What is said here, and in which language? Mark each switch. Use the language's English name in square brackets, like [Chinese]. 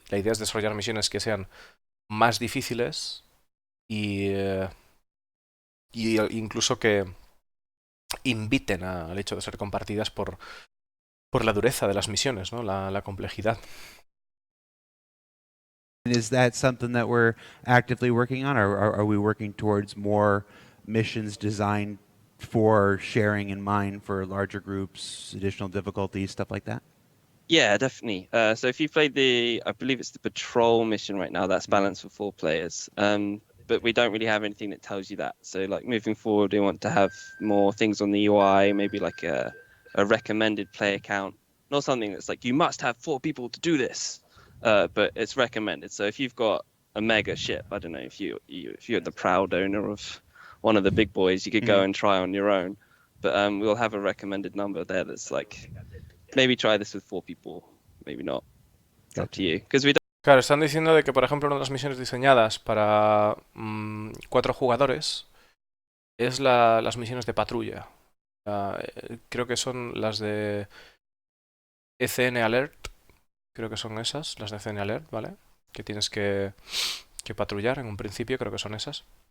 [Spanish] La idea es desarrollar misiones que sean más difíciles y incluso que inviten al hecho de ser compartidas por la dureza de las misiones, ¿no? La complejidad. [English] is that something that we're actively working on, or are we working towards more missions designed for sharing in mind for larger groups, additional difficulties, stuff like that? Yeah, definitely. So if you played I believe it's the patrol mission right now, that's balanced for 4 players. But we don't really have anything that tells you that. So like moving forward, we want to have more things on the UI, maybe like a recommended player count, not something that's like you must have 4 people to do this, but it's recommended. So if you've got a mega ship, I don't know, if you're the proud owner of one of the big boys, you could go and try on your own. But we'll have a recommended number there that's like, maybe try this with 4 people, maybe not. It's up to you. Because we don't. [Spanish] Claro, están diciendo de que, por ejemplo, una de las misiones diseñadas para 4 jugadores es las misiones de patrulla. Creo que son las de ECN Alert. Creo que son esas, las de ECN Alert, ¿vale? Que tienes que patrullar en un principio, creo que son esas.